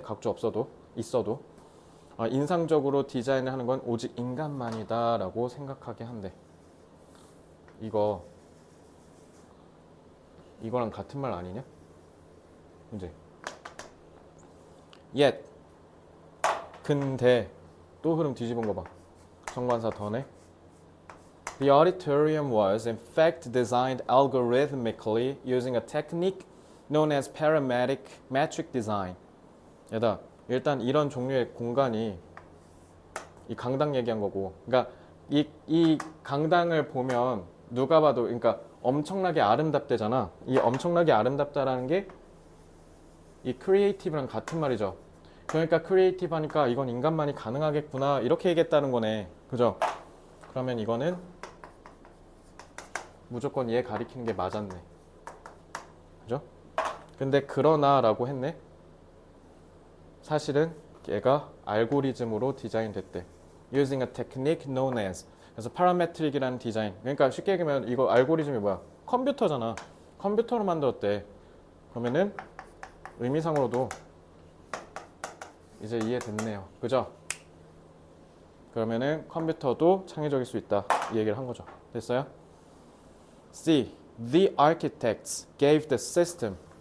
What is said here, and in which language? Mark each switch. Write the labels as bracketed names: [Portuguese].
[Korean] 각주 없어도 있어도 인상적으로 디자인을 하는 건 오직 인간만이다 라고 생각하게 한대. 이거랑 같은 말 아니냐? 이제 yet 근데 또 흐름 뒤집은 거 봐. 정관사 더네. [English] The auditorium was in fact designed algorithmically using a technique known as parametric design. [Korean] 얘다 일단 이런 종류의 공간이 이 강당 얘기한 거고, 그러니까 이 강당을 보면 누가 봐도 그러니까 엄청나게 아름답대잖아. 이 엄청나게 아름답다라는 게 이 크리에이티브랑 같은 말이죠. 그러니까 크리에이티브 하니까 이건 인간만이 가능하겠구나 이렇게 얘기했다는 거네. 그죠? 그러면 이거는 무조건 얘 가리키는 게 맞았네. 그죠? 근데 그러나 라고 했네. 사실은 얘가 알고리즘으로 디자인됐대. [English] Using a technique known as. [Korean] 그래서 parametric이라는 디자인. 그러니까 쉽게 얘기하면 이거 알고리즘이 뭐야? 컴퓨터잖아. 컴퓨터로 만들었대. 그러면은 의미상으로도 이제 이해됐네요. 그죠? 그러면은 컴퓨터도 창의적일 수 있다. 이 얘기를 한 거죠. 됐어요? C. [English] The architects gave the system.